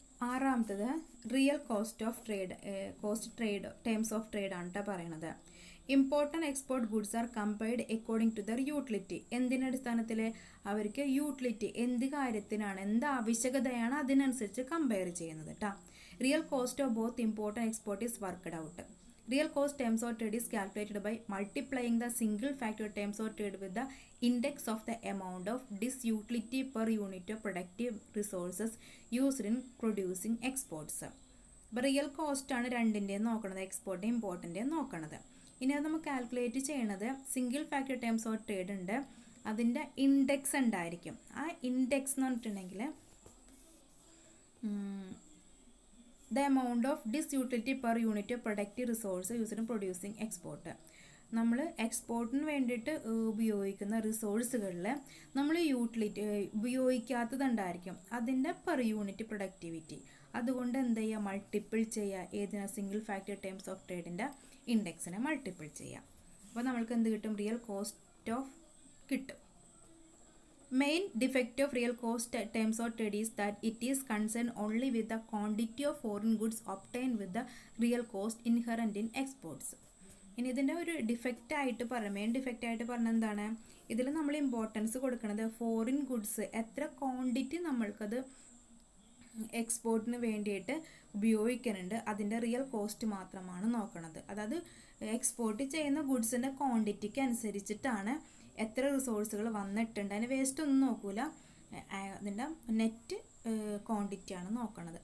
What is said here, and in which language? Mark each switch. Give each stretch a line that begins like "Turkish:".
Malayalam: ആറാമത്തത് real cost of trade, cost trade terms of trade ആണ് കേട്ടോ പറയണത്.
English: Import and export goods are compared according to their utility.
Malayalam: എന്തിൻ്റെ അടിസ്ഥാനത്തിൽ അവർക്ക് utility എന്ത് കാര്യത്തിനാണ്, എന്ത് ആവശ്യകതയാണ് അതിനനുസരിച്ച് കമ്പയർ ചെയ്യുന്നത് കേട്ടോ.
English: Real cost of both import and export is worked out. Real cost terms of trade is calculated by multiplying the single factor terms of trade with the index of the amount of disutility per unit of productive resources used in producing exports.
Malayalam: അപ്പോൾ real cost ആണ് രണ്ടിൻ്റെയും നോക്കണത്, എക്സ്പോർട്ടിൻ്റെയും ഇമ്പോർട്ടിൻ്റെയും നോക്കണത്. ഇനി അത് നമുക്ക് calculate ചെയ്യണത് single factor terms of trade ഉണ്ട്, അതിൻ്റെ ഇൻഡെക്സ് ഉണ്ടായിരിക്കും. ആ ഇൻഡെക്സ് എന്ന് പറഞ്ഞിട്ടുണ്ടെങ്കിൽ
English: the amount of disutility per unit of productive resource used in producing export.
Malayalam: നമ്മൾ എക്സ്പോർട്ടിന് വേണ്ടിയിട്ട് ഉപയോഗിക്കുന്ന റിസോഴ്സുകളിൽ നമ്മൾ യൂട്ടിലിറ്റി ഉപയോഗിക്കാത്തതുണ്ടായിരിക്കും, അതിൻ്റെ പെർ യൂണിറ്റ് പ്രൊഡക്ടിവിറ്റി. അതുകൊണ്ട് എന്ത് ചെയ്യുക, മൾട്ടിപ്പിൾ ചെയ്യുക, ഏതിനാ single factor terms of ട്രേഡിൻ്റെ ഇൻഡെക്സിനെ multiple ചെയ്യുക. അപ്പോൾ നമ്മൾക്ക് എന്ത് കിട്ടും, റിയൽ കോസ്റ്റ് ഓഫ് കിട്ടും.
English: Main defect of real cost terms of trade is that it is concerned only with the quantity of foreign goods obtained with the real cost inherent in exports.
Malayalam: ഇനി ഇതിൻ്റെ ഒരു defect ആയിട്ട് പറയാം, main defect ആയിട്ട് പറഞ്ഞാൽ എന്താണ്, ഇതിൽ നമ്മൾ ഇമ്പോർട്ടൻസ് കൊടുക്കുന്നത് ഫോറിൻ ഗുഡ്സ് എത്ര ക്വാണ്ടിറ്റി നമ്മൾക്കത് എക്സ്പോർട്ടിന് വേണ്ടിയിട്ട് ഉപയോഗിക്കുന്നുണ്ട്, അതിൻ്റെ റിയൽ കോസ്റ്റ് മാത്രമാണ് നോക്കുന്നത്. അതായത് എക്സ്പോർട്ട് ചെയ്യുന്ന ഗുഡ്സിൻ്റെ ക്വാണ്ടിറ്റിക്ക് അനുസരിച്ചിട്ടാണ് എത്ര റിസോഴ്സുകൾ വന്നിട്ടുണ്ട്, അതിന് വേസ്റ്റ് ഒന്നും നോക്കൂല, അതിൻ്റെ നെറ്റ് ക്വാണ്ടിറ്റിയാണ് നോക്കുന്നത്.